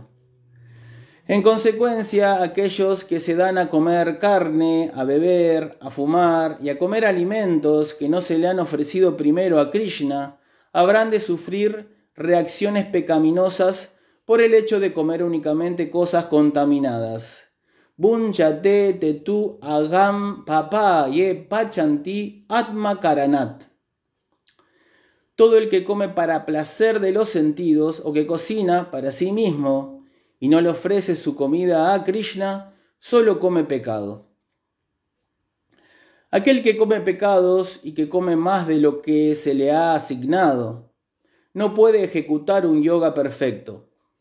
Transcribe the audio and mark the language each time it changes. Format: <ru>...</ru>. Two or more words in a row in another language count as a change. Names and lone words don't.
<es>En consecuencia, aquellos que se dan a comer carne, a beber, a fumar y a comer alimentos que no se le han ofrecido primero a Krishna, habrán de sufrir reacciones pecaminosas por el hecho de comer únicamente cosas contaminadas.</es> <sa>Bunchate tetu agam papa ye pachanti atma karanat.</sa> <es>Todo el que come para placer de los sentidos o que cocina para sí mismo y no le ofrece su comida a Krishna, solo come pecado. Aquel que come pecados y que come más de lo que se le ha asignado, no puede ejecutar un yoga perfecto.</es>